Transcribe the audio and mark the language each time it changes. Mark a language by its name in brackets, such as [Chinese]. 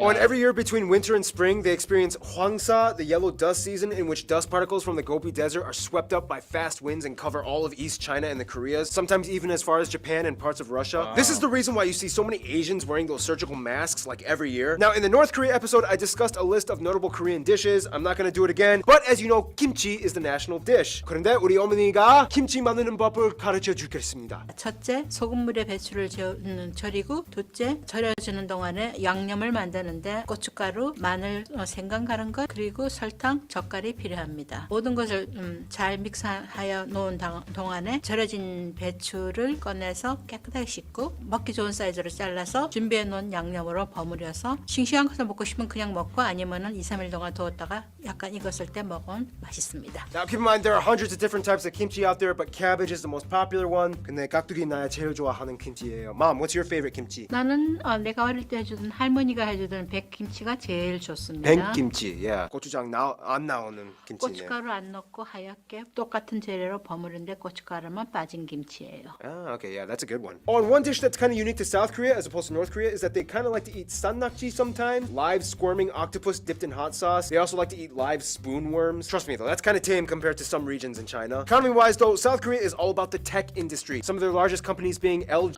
[English] Oh, and every year between winter and spring, they experience Hwangsa, the yellow dust season, in which dust particles from the Gobi Desert are swept up by fast winds and cover all of East China and the Koreas, sometimes even as far as Japan and parts of Russia. Wow. This is the reason why you see so many Asians wearing those surgical masks like every year. Now, in the North Korea episode, I discussed a list of notable Korean dishes. I'm not gonna do it again, but as you know, kimchi is the national dish. [Korean] 그런데 우리 어머니가 김치 만드는 법을 가르쳐 주겠습니다. 첫째, 소금물에 배추를 절이고, 둘째, 절여주는 동안에 양념을 만드는데 고춧가루, 마늘, 생강 갈은 것, 그리고 설탕, 젓갈이 필요합니다. 모든 것을 잘 믹스하여 놓은 동안에 절여진 배추를 꺼내서 깨끗하게 씻고 먹기 좋은 사이즈로 잘라서 준비해 놓은 양념으로 버무려서 싱싱한 것을 먹고 싶으면 그냥 먹고 아니면은 2, 3일 동안 두었다가 약간 익었을 때 먹으면 맛있습니다. [English] Now keep in mind there are hundreds of different types of kimchi out there, but cabbage is the most popular one. [Korean] 근데 깍두기 나야 제일 좋아하는 김치예요. [English] Mom, what's your favorite kimchi? [Korean] 나는 내가 어릴 때 해주던 할머니가 해주던 백김치가 제일 좋습니다. 김치. Yeah. 고추장 안 나오는 김치네요. 고춧가루 안 넣고 하얗게 똑같은 재료로 버무린데 고춧가루만 빠진 김치예요. [English] Ah, okay, yeah, that's a good one. Oh, and one dish that's kind of unique to South Korea as opposed to North Korea is that they kind of like to eat sannakji sometimes, live squirming octopus dipped in hot sauce. They also like to eat live spoon worms. Trust me though, that's kind of tame compared to some regions in China. Economy-wise though, South Korea is all about the tech industry. Some of their largest companies being LG.